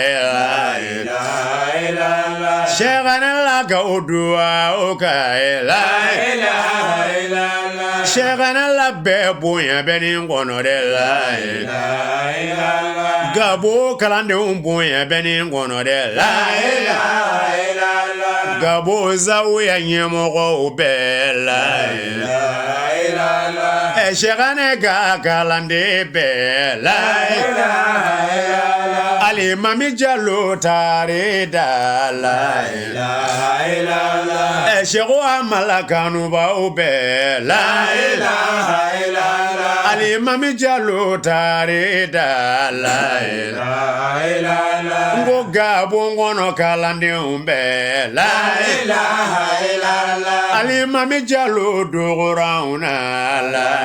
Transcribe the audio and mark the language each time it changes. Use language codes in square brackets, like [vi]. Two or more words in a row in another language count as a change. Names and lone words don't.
[ar] لا إله إلا الله [bm] sɛgɛnɛ la ka o duwaw ka [ar] لا إله إلا الله [bm] sɛgɛnɛ la bɛ bonya bɛ nin kɔnɔ dɛ [ar] لا إله إلا الله [bm] gabo kalandenw bonya bɛ nin kɔnɔ dɛ [ar] لا إله إلا الله [bm] gabo zawiya ɲɛmɔgɔw bɛ [ar] لا إله إلا الله [bm] sɛgɛnɛ ka kalanden bɛ la [ar] إله إلا الله [bm] alimami Jalo tare da [ar] لا إله إلا الله [bm] Sheikhu Amala Kanubaw bɛ [ar] لا إله إلا الله [bm] alimami Jalo tare da [ar] لا إله إلا الله [bm] ngo Gabon kɔnɔ kalandenw bɛ [ar] لا إله إلا الله [bm] alimami Jalo dogoranw na la